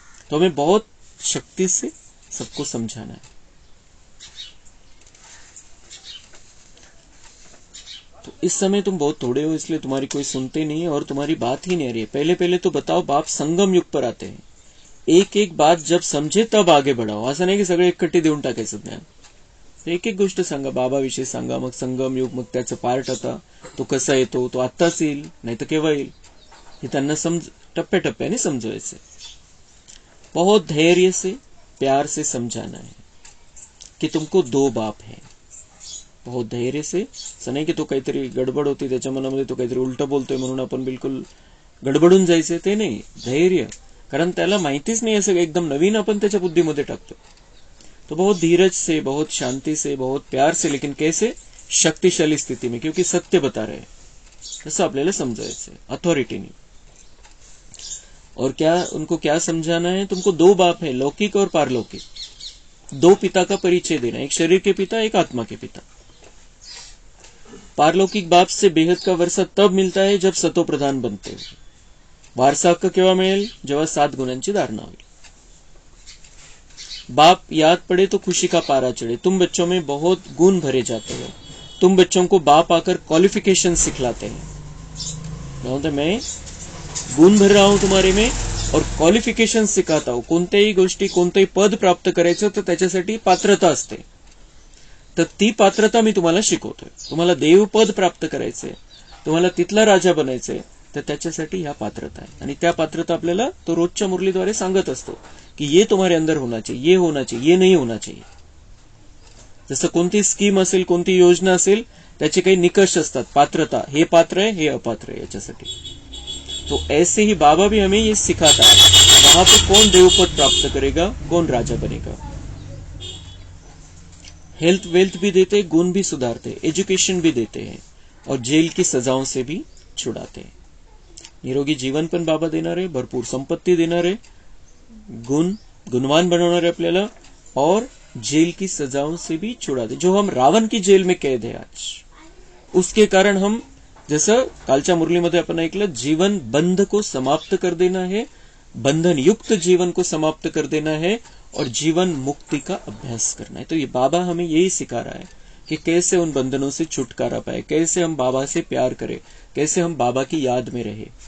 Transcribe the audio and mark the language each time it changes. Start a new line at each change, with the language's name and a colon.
Hindi: तो हमें बहुत शक्ति से सबको समझाना है। तो इस समय तुम बहुत थोड़े हो इसलिए तुम्हारी कोई सुनते नहीं है और तुम्हारी बात ही नहीं आ रही है। पहले पहले तो बताओ, बाप संगम युग पर आते हैं, एक एक बात जब समझे तब आगे बढ़ाओ।
Marathi: असं नाही की सगळे एकट्ठे देऊन टाकायचं ज्ञान। एक एक गोष्ट सांगा, बाबाविषयी सांगा, मग संगम युग, मग त्याचं पार्ट आता तो कसा येतो, तो आत्ताच येईल नाही तर केव्हा येईल, हे त्यांना टप्प्याटप्प्याने समजवायचं।
Hindi: बहुत धैर्य से, प्यार से समझाना है कि तुमको 2 बाप है।
Marathi: बहुत धैर्य से, असं नाही की तो काहीतरी गडबड होती त्याच्या मनामध्ये, तो काहीतरी उलट बोलतोय म्हणून आपण बिलकुल गडबडून जायचे ते नाही, धैर्य. कारण त्याला माहितीच नहीं ऐसे एकदम नवीन अपन त्याच्या बुद्धीमध्ये टाकतो.
Hindi: तो बहुत धीरज से, बहुत शांति से, बहुत प्यार से, लेकिन कैसे, शक्तिशाली स्थिति में, क्योंकि सत्य बता रहे हैं,
Marathi: असं आपल्याला समजायचं, अथॉरिटीनी.
Hindi: और क्या उनको क्या समझाना है, तुमको दो बाप है, लौकिक और पारलौकिक, दो पिता का परिचय देना, एक शरीर के पिता, एक आत्मा के पिता. पारलौकिक बाप से बेहद का वर्षा तब मिळता है जब सतो प्रधान बनते हो.
Marathi: वारसा हक्क केव्हा मिळेल, जेव्हा 7 गुणांची धारणा होईल.
Hindi: बाप याद पड़े तो खुशी का पारा चढ़े. तुम बच्चों में बहुत गुण भरे जाते हो. तुम बच्चों को बाप आकर क्वालिफिकेशन सिखलाते हैं. मैं गुण भर रहा हूं तुम्हारे में और क्वालिफिकेशन सिखाता हूं.
Marathi: कोणत्याही गोष्टी, कोणतेही पद प्राप्त करायचं तर त्याच्यासाठी पात्रता असते. तर ती पात्रता मी तुम्हाला शिकवतोय. तुम्हाला देवपद प्राप्त करायचंय, तुम्हाला तिथला राजा बनायचंय, तर त्याच्यासाठी ह्या पात्रता आहे. आणि त्या पात्रता आपल्याला तो रोजच्या मुरलीद्वारे सांगत असतो की
Hindi: ये तुम्हारे अंदर होना चाहिए,
Marathi: ये होना चाहिए, ये नहीं होना चाहिए. जसं कोणती स्कीम असेल, कोणती योजना असेल, त्याचे काही निकष असतात, पात्रता, हे पात्र है, हे अपात्र है याच्यासाठी.
Hindi: तो ऐसे ही बाबा भी हमें ये सिखाता है, वहां पर कौन देवपद प्राप्त करेगा, कौन राजा बनेगा. हेल्थ वेल्थ भी देते, गुण भी सुधारते, एजुकेशन भी देते हैं और जेल की सजाओं से भी छुड़ाते हैं.
Marathi: निरोगी जीवन पण बाबा देणार आहे, भरपूर संपत्ती देणार आहे, गुणवान बनवणार आहे आपल्याला,
Hindi: और जेल की सजाओं से भी छुड़ाते. जो हम रावण की जेल में कैद है आज, उसके कारण हम,
Marathi: जसं कालच्या मुरलीमध्ये आपण ऐकलं,
Hindi: जीवन बंध को समाप्त कर देना है, बंधन युक्त जीवन को समाप्त कर देना है और जीवन मुक्ति का अभ्यास करना है. तो ये बाबा हमें यही सिखा रहा है कि कैसे उन बंधनों से छुटकारा पाए, कैसे हम बाबा से प्यार करें, कैसे हम बाबा की याद में रहे.